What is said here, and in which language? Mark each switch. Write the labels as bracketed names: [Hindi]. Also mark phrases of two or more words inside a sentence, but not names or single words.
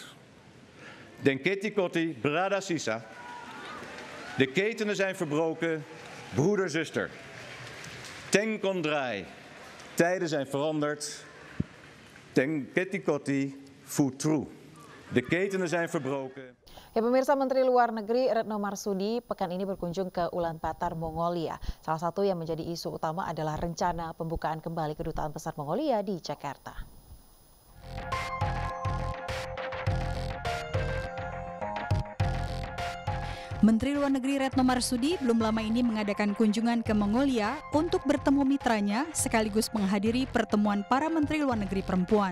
[Sranan Tongo] Denketi koti brada sisa. [Dutch] De ketenen zijn verbroken, broeder, zuster. [Sranan Tongo] Ten kondrai, [Dutch] tijden zijn veranderd. [Sranan Tongo] Denketi koti futru. [Dutch] De ketenen zijn verbroken. [Indonesian] Ya, pemirsa, Menteri Luar Negeri Retno Marsudi pekan ini berkunjung ke Ulaanbaatar, Mongolia. Salah satu yang menjadi isu utama adalah rencana pembukaan kembali Kedutaan Besar Mongolia di Jakarta. Menteri Luar Negeri Retno Marsudi belum lama ini mengadakan kunjungan ke Mongolia untuk bertemu mitranya sekaligus menghadiri pertemuan para Menteri Luar Negeri perempuan.